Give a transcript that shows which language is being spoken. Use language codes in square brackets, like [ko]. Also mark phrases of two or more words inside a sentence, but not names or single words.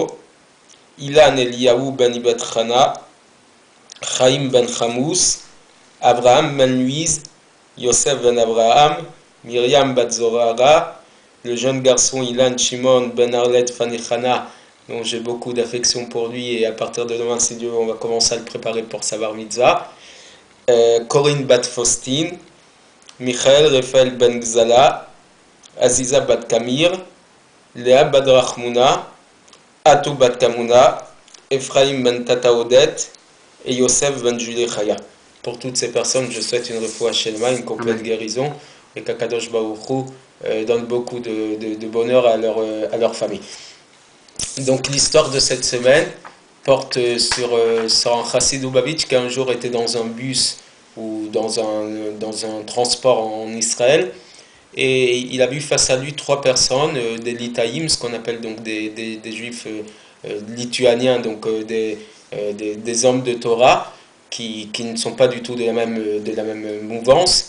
[fr] Ilan Eliaou Ben Ibet Chana, Chaim Ben Chamouz, Abraham Ben Louise, Yosef Ben Abraham, Myriam Bat Zorara, le jeune garçon Ilan Shimon Ben Arlet Fanichana, dont j'ai beaucoup d'affection pour lui, et à partir de demain, si Dieu, on va commencer à le préparer pour sa [he] בר מצווה. [fr] Corinne Bat Faustine, Michael Raphaël Ben Gzala, Aziza Bat Kamir, Léa Bat Rachmouna, Atou Bat Kamuna, Ephraim Ben Tata Odet et Yosef Ben Julie Chaya. Pour toutes ces personnes, je souhaite une [he] רפואה שלמה, [fr] une complète guérison, et qu' [he] הקדוש ברוך הוא [fr] donne beaucoup de bonheur à leur famille. Donc l'histoire de cette semaine porte sur un chassid Lubavitch qui un jour était dans un bus ou dans un transport en Israël, et il a vu face à lui 3 personnes, des litaïm, ce qu'on appelle donc des juifs lituaniens, donc des hommes de Torah qui ne sont pas du tout de la même mouvance.